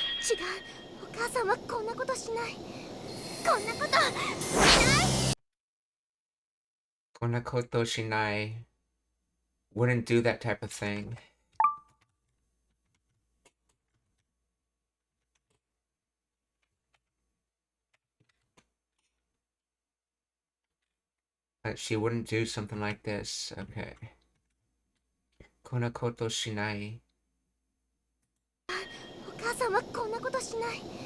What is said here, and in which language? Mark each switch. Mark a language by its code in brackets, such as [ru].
[ja] 違う、お母さんはこんなことしない。こんなことしない。 Konna koto shinai [en] wouldn't do that type of thing. She wouldn't do something like this. [ja] Okay. Konna koto shinai. お母さんはこんなことしない。